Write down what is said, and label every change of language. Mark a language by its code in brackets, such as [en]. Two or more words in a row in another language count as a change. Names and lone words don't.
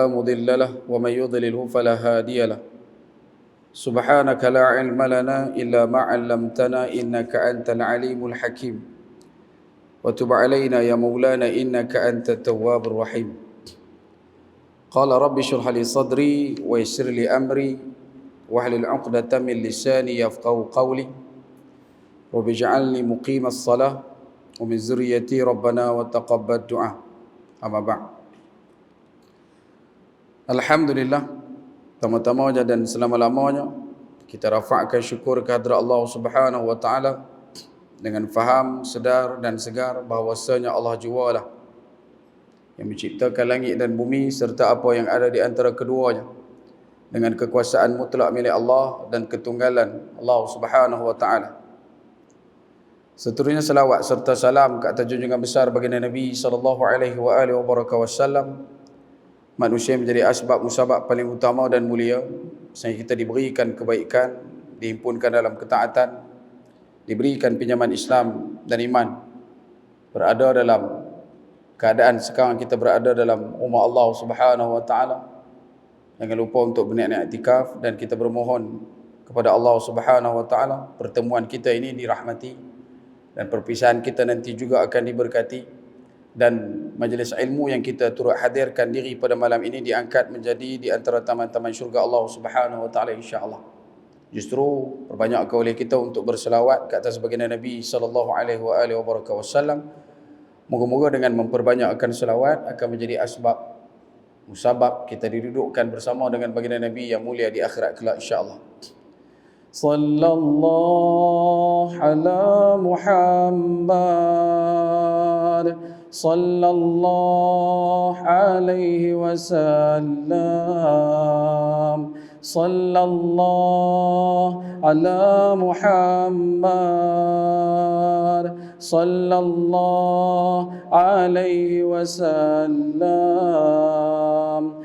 [ar] مضل له ومن يضلله فلا هادي له سبحانك لا علم لنا إلا ما علمتنا إنك أنت العليم الحكيم وتب علينا يا مولانا إنك أنت التواب الرحيم قال رب اشرح لي صدري ويسر لي أمري واحلل عقدة من لساني يفقهوا قولي رب اجعلني مقيم الصلاة ومن ذريتي ربنا وتقبل دعاء أما بعد. [ms] Alhamdulillah, pertama-tama dan selama-lamanya kita rafa'kan syukur kehadrat Allah [ar] سبحانه وتعالى [ms] dengan faham, sedar dan segar bahawasanya Allah jualah yang menciptakan langit dan bumi serta apa yang ada di antara keduanya dengan kekuasaan mutlak milik Allah dan ketunggalan Allah [ar] سبحانه وتعالى. [ms] Seterusnya salawat serta salam ke atas junjungan besar baginda Nabi [ar] صلى الله عليه وعلى آله وسلم, [ms] manusia menjadi asbab musabab paling utama dan mulia sehingga kita diberikan kebaikan, dihimpunkan dalam ketaatan, diberikan pinjaman Islam dan iman, berada dalam keadaan sekarang kita berada dalam rumah Allah [ar] سبحانه وتعالى. [ms] Jangan lupa untuk berniat i'tikaf dan kita bermohon kepada Allah [ar] سبحانه وتعالى [ms] pertemuan kita ini dirahmati dan perpisahan kita nanti juga akan diberkati, dan majlis ilmu yang kita turut hadirkan diri pada malam ini diangkat menjadi di antara taman-taman syurga Allah [ar] سبحانه وتعالى إن شاء الله. [ms] Justru perbanyakkan oleh kita untuk berselawat ke atas baginda Nabi [ar] صلى الله عليه وسلم. [ms] Moga-moga dengan memperbanyakkan selawat akan menjadi asbab musabab kita didudukkan bersama dengan baginda Nabi yang mulia di akhirat kelak [ar] إن شاء الله. صلى الله على محمد صلى الله عليه وسلم. صلى الله على محمد صلى الله عليه وسلم.